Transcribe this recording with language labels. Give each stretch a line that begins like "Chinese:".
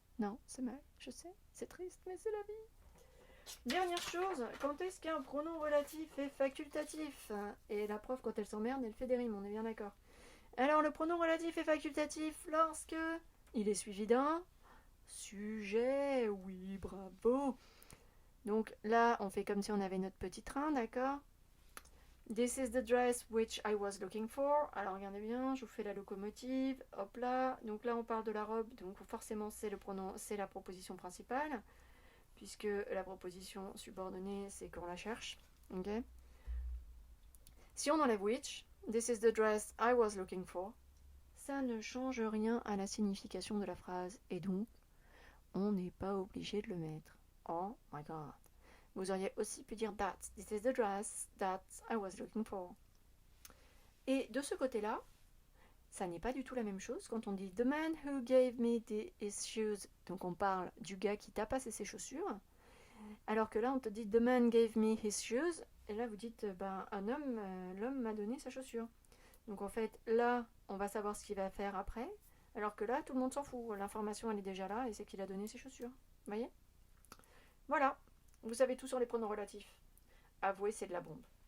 French: Non, c'est mal, je sais, c'est triste, mais c'est la vie. Dernière chose, quand est-ce qu'un pronom relatif est facultatif? Et la prof, quand elle s'emmerde, elle fait des rimes, on est bien d'accord. Alors, le pronom relatif est facultatif lorsque il est suivi d'un sujet. Oui, bravo. Donc là, on fait comme si on avait notre petit train, d'accord?
English: This is the dress which I was looking for.
French: Alors regardez bien, je vous fais la locomotive. Hop là. Donc là, on parle de la robe. Donc forcément, c'est le pronom, c'est la proposition principale, puisque la proposition subordonnée, c'est qu'on la cherche. Ok. Si on enlève which,
English: this is the dress I was looking for,
French: ça ne change rien à la signification de la phrase. Et donc, on n'est pas obligé de le mettre.
English: Oh my god.
French: Vous auriez aussi pu dire that.
English: This is the dress that I was looking for.
French: Et de ce côté-là, ça n'est pas du tout la même chose quand on dit
English: the man who gave me his shoes.
French: Donc on parle du gars qui t'a passé ses chaussures. Alors que là, on te dit
English: the man gave me his shoes.
French: Et là, vous dites un homme, l'homme m'a donné sa chaussure. Donc en fait, là, on va savoir ce qu'il va faire après. Alors que là, tout le monde s'en fout. L'information, elle est déjà là et c'est qu'il a donné ses chaussures. Vous voyez? Voilà. Vous savez tout sur les pronoms relatifs. Avouez, c'est de la bombe.